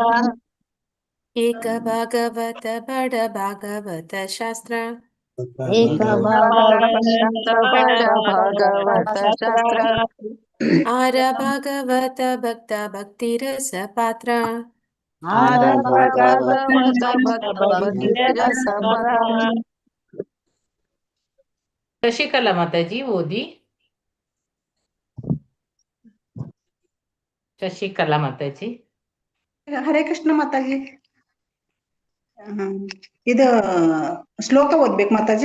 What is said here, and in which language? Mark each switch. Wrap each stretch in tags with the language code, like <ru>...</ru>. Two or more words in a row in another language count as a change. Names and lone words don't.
<bn>এক ভাগবত বড় ভাগবত শাস্ত্র, ಏಕ ভাগবত বড় ভাগবত শাস্ত্র, আর ভাগবত ভক্ত ভক্তি রস পাত্র. আর ভাগবত ভক্ত ভক্তি রস পাত্র.</bn> <kn>ಶಶಿಕಲಾ ಮಾತಾಜಿ ಓದಿ. ಶಶಿಕಲಾ ಮಾತಾಜಿ. ಹರೇ ಕೃಷ್ಣ ಮಾತಾಜಿ. ಇದು ಶ್ಲೋಕ ಓದ್ಬೇಕು ಮಾತಾಜಿ?</kn>